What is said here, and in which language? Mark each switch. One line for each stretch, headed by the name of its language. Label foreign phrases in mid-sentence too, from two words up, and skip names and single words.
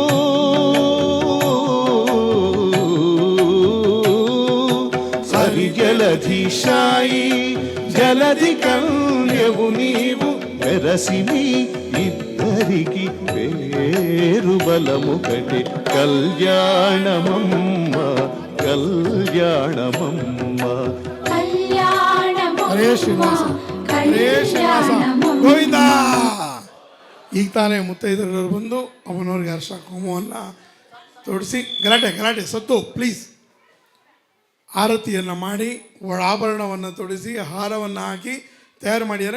Telugu: సరి జలధిశాయి జలధి కన్యవు నీవు వెరసిని ఇద్దరికి పేరు బలముకటి కళ్యాణమమ్మ కళ్యాణమమ్మ
Kannada: ಹರೇ ಶ್ರೀನಿವಾಸ ಹರೇ ಶ್ರೀನಿವಾಸ ಗೋವಿಂದ. ಈಗ ತಾನೇ ಮುತ್ತೈದರವರು ಬಂದು ಅವನವ್ರಿಗೆ ಹರ್ಷ ಕುಂಕುಮವನ್ನು ತೊಡಿಸಿ ಗಲಾಟೆ ಸತ್ತು ಪ್ಲೀಸ್ ಆರತಿಯನ್ನು ಮಾಡಿ ಆಭರಣವನ್ನು ತೊಡಿಸಿ ಹಾರವನ್ನು ಹಾಕಿ ತಯಾರು ಮಾಡಿದ್ದಾರೆ.